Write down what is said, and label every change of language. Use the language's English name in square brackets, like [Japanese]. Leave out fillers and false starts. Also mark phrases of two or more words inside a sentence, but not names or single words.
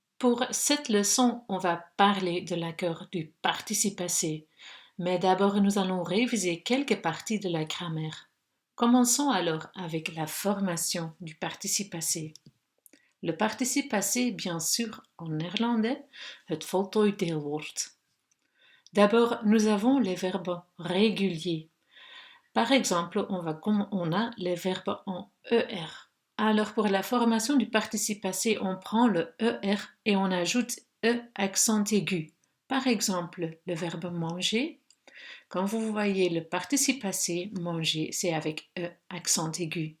[French] Pour cette leçon, on va parler de l'accord du participe passé, mais d'abord nous allons réviser quelques parties de la grammaire. Commençons alors avec la formation du participe passé. Le participe passé, bien sûr, en néerlandais, [Dutch] het voltooid deelwoord. [French] D'abord, nous avons les verbes réguliers. Par exemple, on a les verbes en ER. Alors, pour la formation du participe passé, on prend le ER et on ajoute E accent aigu. Par exemple, le verbe manger. Quand vous voyez le participe passé, manger, c'est avec E accent aigu.